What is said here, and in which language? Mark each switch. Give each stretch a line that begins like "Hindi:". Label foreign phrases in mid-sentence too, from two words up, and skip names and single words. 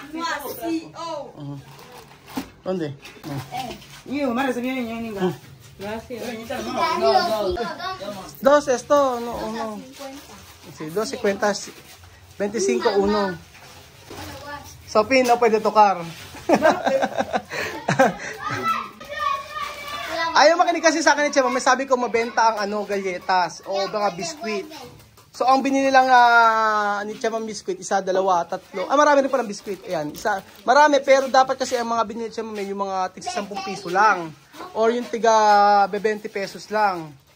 Spanish: ¿Dónde? Dos, esto, no. Sí, 2.50, 25, 1. Sophie, no puede tocar.
Filipino: Ayaw makinig kasi sa akin ni Chema, may sabi ko mabenta ang galletas o mga biskuit. So ang binili lang ni Chema biskuit, isa, dalawa, tatlo. Marami rin palang biskuit. Ayan, isa. Marami pero dapat kasi ang mga binili ni Chema may yung mga tig 10 piso lang or yung tiga 20 pesos lang.